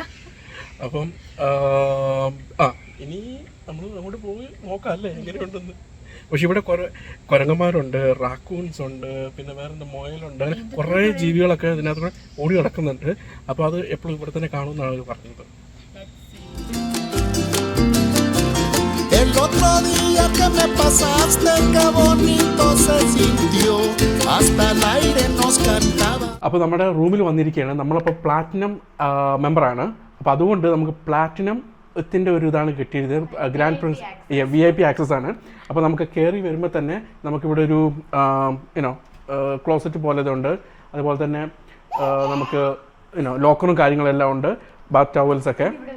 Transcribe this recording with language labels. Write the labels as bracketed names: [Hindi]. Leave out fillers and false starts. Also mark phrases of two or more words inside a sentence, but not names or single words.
[Malayalam] അപ്പം ഇനി നമ്മൾ അങ്ങോട്ട് പോയി നോക്കാം അല്ലേ എങ്ങനെയുണ്ടെന്ന്. പക്ഷെ ഇവിടെ കുരങ്ങന്മാരുണ്ട്, റാക്കൂൺസ് ഉണ്ട്, പിന്നെ വേറെന്താ മൊയലുണ്ട്, അങ്ങനെ കുറേ ജീവികളൊക്കെ ഇതിനകത്ത് ഓടി നടക്കുന്നുണ്ട്. അപ്പോൾ അത് എപ്പോഴും ഇവിടെ തന്നെ കാണുമെന്നാണ് അവർ പറഞ്ഞത്. [Spanish] El otro día que me pasaste, qué bonito se sintió, hasta el aire nos cantaba. [Malayalam] അപ്പോൾ നമ്മുടെ റൂമിൽ വന്നിരിക്കുകയാണ്. നമ്മളപ്പോൾ പ്ലാറ്റിനം മെമ്പറാണ്. അപ്പോൾ അതുകൊണ്ട് നമുക്ക് പ്ലാറ്റിനത്തിൻ്റെ ഒരു ഇതാണ് കിട്ടിയത്. ഗ്രാൻഡ് പ്രിൻസ് [English] VIP access [Malayalam] ആണ്. അപ്പോൾ നമുക്ക് കയറി വരുമ്പോൾ തന്നെ നമുക്കിവിടെ ഒരു ക്ലോസറ്റ് പോലെ ഇതുണ്ട്. അതുപോലെ തന്നെ നമുക്ക് ലോക്കറും കാര്യങ്ങളെല്ലാം ഉണ്ട്, [English] bath towels.